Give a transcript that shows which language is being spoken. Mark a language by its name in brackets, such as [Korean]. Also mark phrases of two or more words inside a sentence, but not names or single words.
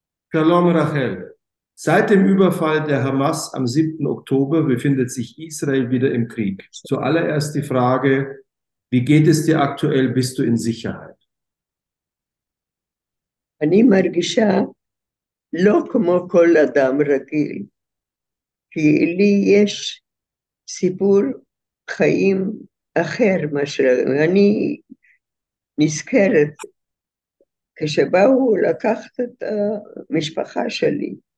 [German] Shalom Rachel. Seit dem Überfall der Hamas am 7. Oktober befindet sich Israel wieder im Krieg. Zuallererst die Frage, wie geht es dir aktuell? Bist du in Sicherheit? [Hebrew] אני מרגישה לא כמו כל אדם רגיל, כי לי יש סיפור חיים אחר מאשר אני נזכרת כשבאו לקחת את המשפחה שלי